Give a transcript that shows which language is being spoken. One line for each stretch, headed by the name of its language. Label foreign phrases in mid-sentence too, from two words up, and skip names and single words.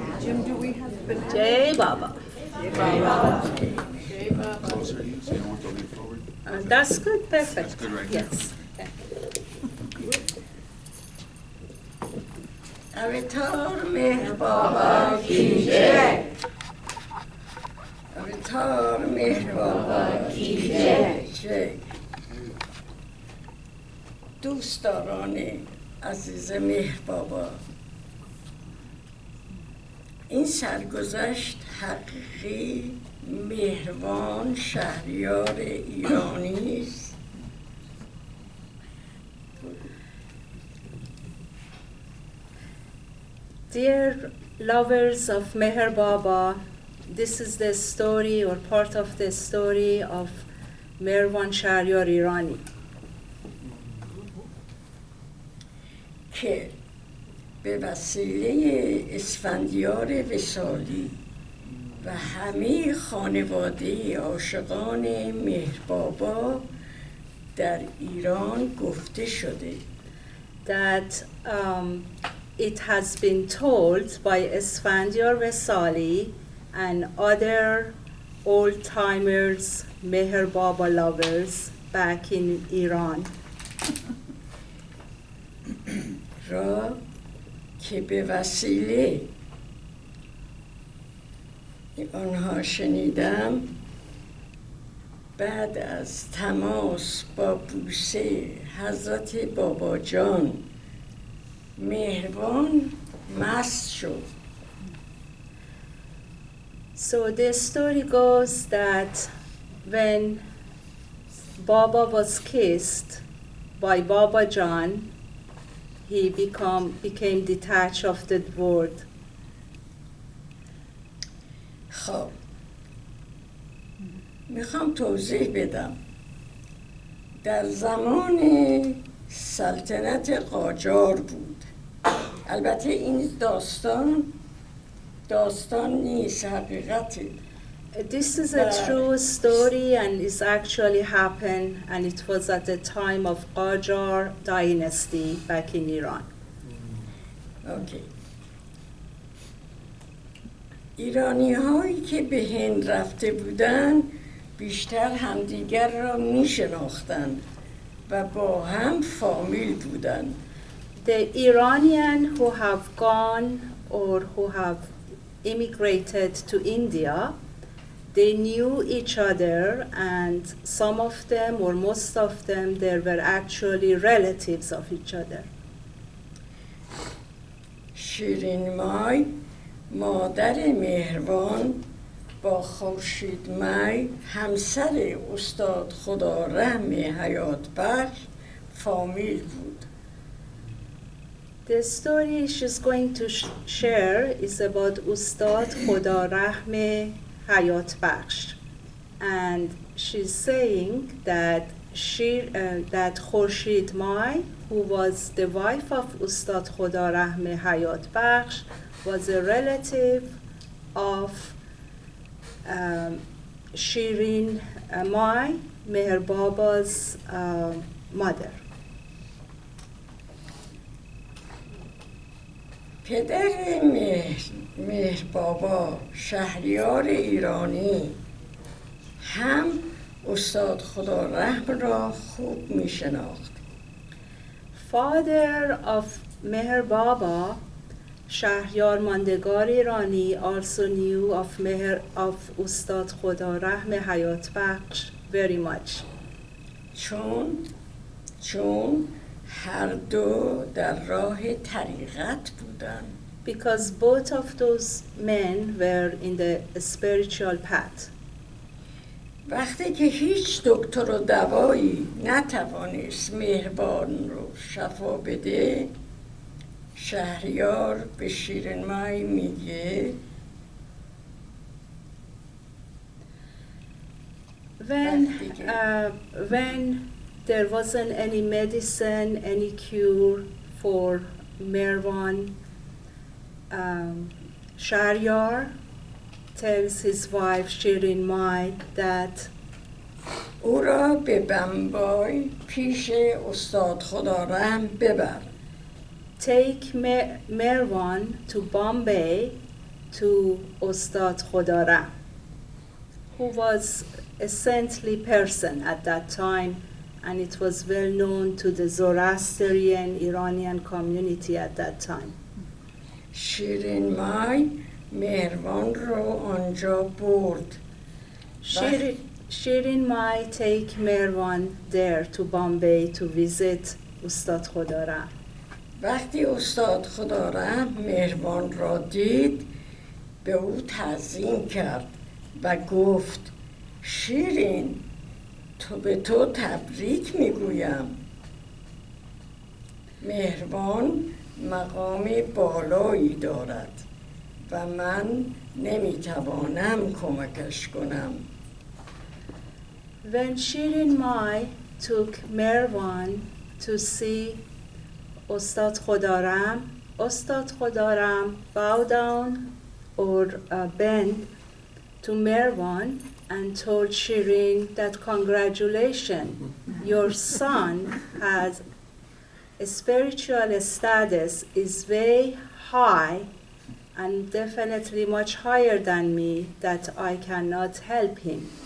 Hindi: जय बाबा.
English: That's good, perfect. That's good, right? Yes.
Hindi: अवतार मेहर बाबा की जय. अवतार मेहर बाबा की जय.
Persian: دوستداران عزیز مهر بابا، این سرگذشت حقیقی مهربان شهریار ایرانی است.
English: Dear lovers of Meher Baba, this is the story or part of the story of Merwan Shahriyar Irani.
Persian: که به وسیله اسفندیار وصالی و همه خانواده عاشقان مهر بابا در ایران گفته شده.
English: That it has been told by Esfandiar Vesali and other old-timers, Meher Baba lovers back in Iran.
Persian: را که به وسیله آنها شنیدم، بعد از تماس با بوسه حضرت بابا جان مهربان مست شد.
English: So the story goes that when Baba was kissed by Baba John, he became detached of the world.
Persian: خب میخوام توضیح بدم. در زمان سلطنت قاجار بود. البته این داستان نیست، حقیقته.
English: This is a true story and it's actually happened, and it was at the time of Qajar dynasty back in Iran. Okay.
Persian: ایرانی هایی که به هند رفته بودن بیشتر همدیگر را می شناختند و با هم فامیل بودند.
English: The Iranian who have gone or who have immigrated to India, they knew each other, and some of them or most of them they were actually relatives of each other.
Persian: شیرین مای مادر مهربان با خورشید مای همسر استاد خدا رحم حیات بخش فامیل بود.
English: The story she's going to share is about Ustad Khoda Rahme Hayat Bakhsh, and she's saying that that Khurshid Mai, who was the wife of Ustad Khoda Rahme Hayat Bakhsh, was a relative of Shirin Mai, Meher Baba's mother.
Persian: پدر مهر بابا شهریار ایرانی هم استاد خدا رحم را خوب می شناخت.
English: Father of Meher Baba, Shahriyar Mandegar Irani, also knew of Ustad Khoda Rahme Hayat Bakhsh very much.
Persian: چون هر دو در راه طریقت بودند.
English: Because both of those men were in the spiritual path.
Persian: وقتی که هیچ دکتر و دوایی نتوانست مهربان رو شفا بده، شهریار به شیرین مای میگه
English: when there wasn't any medicine, any cure for Merwan, Shahriyar tells his wife Shirin Mai that
Persian: او را به بمبای پیش استاد خدا رحم ببر.
English: take Merwan to Bombay to Ustad Khodaram, who was a saintly person at that time, and it was well known to the Zoroastrian Iranian community at that time.
Persian: شیرین مای مهربان رو آنجا برد.
English: Shirin might take Merwan there to Bombay to visit Ustad Khodaram.
Persian: وقتی استاد خدارم مهربان را دید به او تعظیم کرد و گفت شیرین تو به تو تبریک میگویم. مهربان مقامی بالایی دارد و من نمیتوانم کمکش کنم.
English: When Shirin Mai took Merwan to see Ustad Khodaram bowed down or bent to Merwan and told Shirin that congratulations, your son has a spiritual status is very high and definitely much higher than me that I cannot help him.